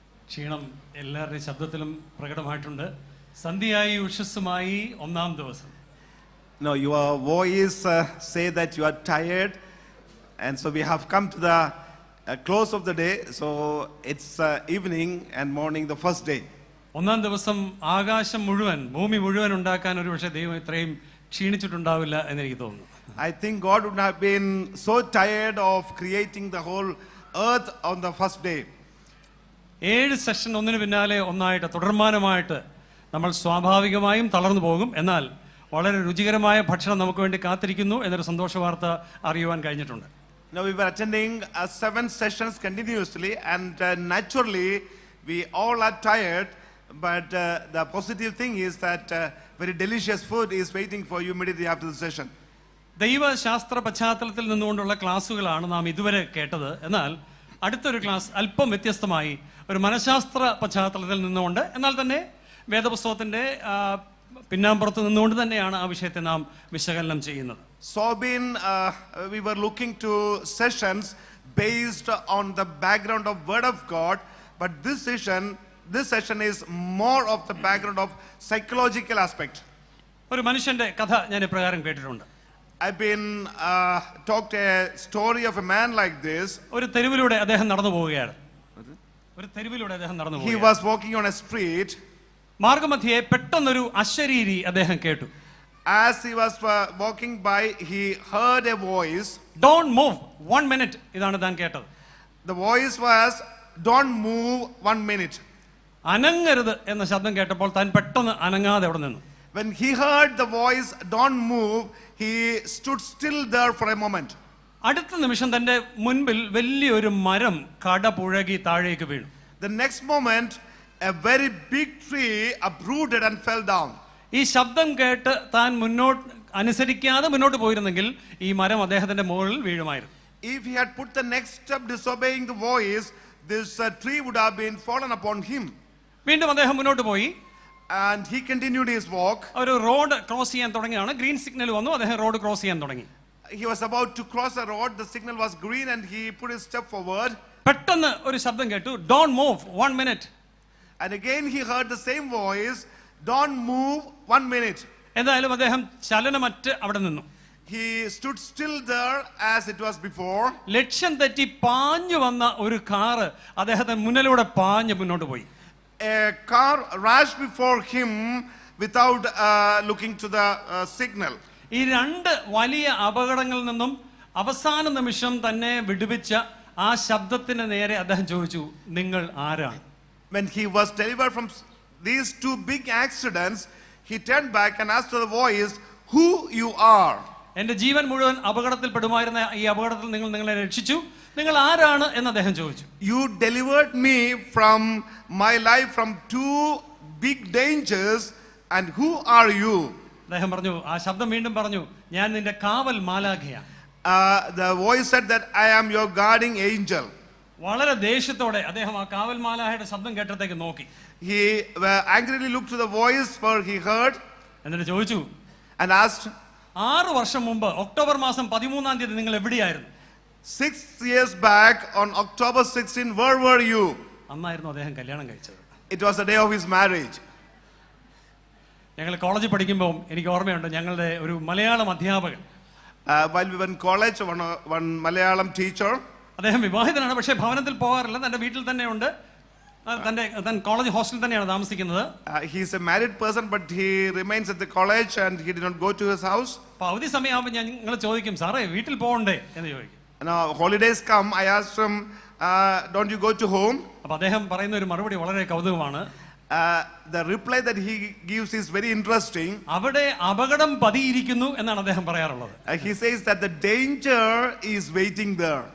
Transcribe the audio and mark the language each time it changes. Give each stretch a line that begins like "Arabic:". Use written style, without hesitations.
Malayalam: ക്ഷീണം എല്ലാവരുടെയും ശബ്ദത്തിലും പ്രകടമായിട്ടുണ്ട്. സന്ധ്യയായി ഉഷസ്സുമായി ഒന്നാം ദിവസം.
English: No, your voice say that you are tired, and so we have come to the close of the day. So it's evening and morning, the first day.
Malayalam: ഒന്നാം ദിവസം ആകാശം മുഴുവൻ, ഭൂമി മുഴുവൻ ഉണ്ടാക്കാൻ ഒരു പക്ഷേ ദൈവം ഇത്രയും ക്ഷീണിച്ചിട്ടുണ്ടാവില്ല എന്ന് എനിക്ക് തോന്നുന്നു.
English: I think God would have been so tired of creating the whole earth on the first day.
Malayalam: 7 session ഒന്നിനു പിന്നാലെ ഒന്നായിട്ട് തുടർമാനമായിട്ട് നമ്മൾ സ്വാഭാവികമായും തളർന്നു പോകും. എന്നാൽ വളരെ രുചികരമായ ഭക്ഷണം നമുക്ക് വേണ്ടി കാത്തിരിക്കുന്നു എന്നൊരു സന്തോഷ വാർത്ത അറിയുവാൻ കഴിഞ്ഞിട്ടുണ്ട്.
English: Now we were attending 7 sessions continuously, and naturally we all are tired, but the positive thing is that very delicious food is waiting for you immediately after the session.
Malayalam: ദൈവശാസ്ത്ര പശ്ചാത്തലത്തിൽ നിന്നുകൊണ്ടുള്ള ക്ലാസ്സുകളാണ് നാം ഇതുവരെ കേട്ടത്. എന്നാൽ അടുത്തൊരു ക്ലാസ് അല്പം വ്യത്യസ്തമായി ഒരു മനഃശാസ്ത്ര പശ്ചാത്തലത്തിൽ നിന്നുകൊണ്ട്, എന്നാൽ തന്നെ വേദപുസ്തകത്തിന്റെ പിന്നാമ്പുറത്ത് നിന്നുകൊണ്ട് തന്നെയാണ് ആ വിഷയത്തെ നാം വിശകലനം ചെയ്യുന്നത്.
English: So we were looking to sessions based on the background of Word of God, but this session is more of the background of psychological aspect.
Malayalam: ഒരു മനുഷ്യന്റെ കഥ ഞാൻ ഇപ്രകാരം കേട്ടിട്ടുണ്ട്.
English: I've been talked a story of a man like this.
Malayalam: ഒരു തെരുവിലൂടെ അദ്ദേഹം നടന്നു പോവുകയാണ്.
English: He was walking on a street.
Malayalam: മാർഗമധ്യേ പെട്ടെന്നൊരു അശരീരി അദ്ദേഹം കേട്ടു.
English: As he was walking by, he heard a voice. Don't move 1 minute.
Malayalam: ഇതാണ് താൻ കേട്ടത്.
English: The voice was, don't move 1 minute.
Malayalam: അനങ്ങരുത് എന്ന ശബ്ദം കേട്ടപ്പോൾ താൻ പെട്ടെന്ന് അനങ്ങാതെ അവിടെ നിന്നു.
English: When he heard the voice, don't move, he stood still there for a moment.
Malayalam: അടുത്ത നിമിഷം തന്റെ മുൻപിൽ വലിയൊരു മരം കടപുഴകി താഴേക്ക് വീണു.
English: The next moment, a very big tree uprooted and fell down.
Malayalam: ഈ ശബ്ദം കേട്ട് താൻ അനുസരിക്കാതെ മുന്നോട്ട് പോയിരുന്നെങ്കിൽ ഈ മരം അദ്ദേഹത്തിന്റെ മുകളിൽ വീഴുമായിരുന്നു.
English: If he had put the next step disobeying the voice, this tree would have been fallen upon him.
Malayalam: വീണ്ടും അദ്ദേഹം മുന്നോട്ട് പോയി.
English: And he continued his walk.
Malayalam: ഒരു റോഡ് ക്രോസ് ചെയ്യാൻ തുടങ്ങിയാണ്. ഗ്രീൻ സിഗ്നൽ വന്നു. അദ്ദേഹം റോഡ് ക്രോസ് ചെയ്യാൻ തുടങ്ങി.
English: He was about to cross a road. The signal was green, and he put his step forward.
Malayalam: പെട്ടെന്ന് ഒരു ശബ്ദം കേട്ടു.
English: Don't move 1 minute. And again he heard the same voice. Don't move 1 minute.
Malayalam: എന്തായാലും അദ്ദേഹം ചലനമറ്റ് അവിടെ നിന്നു.
English: He stood still there as it was before.
Malayalam: ലക്ഷ്യം തെറ്റി പാഞ്ഞു വന്ന ഒരു കാറ് അദ്ദേഹത്തെ മുന്നിലൂടെ പാഞ്ഞു മുന്നോട്ട് പോയി.
English: A car rushed before him without looking to the signal.
Malayalam: ഈ 2 വലിയ അപകടങ്ങളിൽ നിന്നും അവസാന നിമിഷം തന്നെ വിടുവിച്ച ആ ശബ്ദത്തിന് നേരെ അദ്ദേഹം ചോദിച്ചു, നിങ്ങൾ ആരാണ്?
English: When he was delivered from these 2 big accidents, he turned back and asked to the voice, who you are?
Malayalam: എന്റെ ജീവൻ മുഴുവൻ അപകടത്തിൽ പെടുമായിരുന്ന ഈ അപകടത്തിൽ നിങ്ങളെ രക്ഷിച്ചു, നിങ്ങൾ ആരാണ് എന്ന് അദ്ദേഹം ചോദിച്ചു.
English: You delivered me from my life from 2 big dangers, and who are you?
Malayalam: അദ്ദേഹം പറഞ്ഞു, ആ ശബ്ദം വീണ്ടും പറഞ്ഞു, ഞാൻ നിന്റെ കാവൽ മാലാഖയാണ്.
English: The voice said that I am your guarding angel.
Malayalam: വളരെ ദേഷ്യത്തോടെ അദ്ദേഹം ആ കാവൽ മാലാഖയുടെ ശബ്ദം കേട്ടത്തേക്ക് നോക്കി.
English: He angrily looked to the voice where he heard,
Malayalam: എന്നിട്ട് ചോദിച്ചു,
English: and asked,
Malayalam: 6 വർഷം മുമ്പ് ഒക്ടോബർ മാസം 13-ാം തീയതി നിങ്ങൾ എവിടെയായിരുന്നു?
English: 6 years back on October 16, where were you?
Malayalam: അന്നായിരുന്നു അദ്ദേഹം കല്യാണം കഴിച്ചത്.
English: It was the day of his marriage.
Malayalam: ഞങ്ങൾ കോളേജിൽ പഠിക്കുമ്പോൾ എനിക്ക് ഓർമ്മയുണ്ട്, ഞങ്ങളുടെ ഒരു മലയാളം അധ്യാപകൻ,
English: While we were in college, one Malayalam teacher.
Malayalam: അദ്ദേഹം വിവാഹിതനാണ്, പക്ഷേ ഭവനത്തിൽ പോകാറില്ല, തന്റെ വീട്ടിൽ തന്നെയുണ്ട്, തന്റെ കോളേജ് ഹോസ്റ്റലിൽ തന്നെയാണ് താമസിക്കുന്നത്.
English: He is a married person, but he remains at the college and he did not go to his house.
Malayalam: അപ്പോൾ അവധി സമയമാകുമ്പോൾ ഞങ്ങൾ ചോദിക്കും, സാറേ വീട്ടിൽ പോകണ്ടേ എന്ന് ചോദിക്കും.
English: Now holidays come, I asked him, don't you go to home?
Malayalam: അപ്പോൾ അദ്ദേഹം പറയുന്ന ഒരു മറുപടി വളരെ കൗതുകമാണ്.
English: The reply that he gives is very interesting.
Malayalam: അവിടെ അപകടം പതിയിരിക്കുന്നു എന്നാണ് അദ്ദേഹം പറയാറുള്ളത്.
English: He says that the danger is waiting there.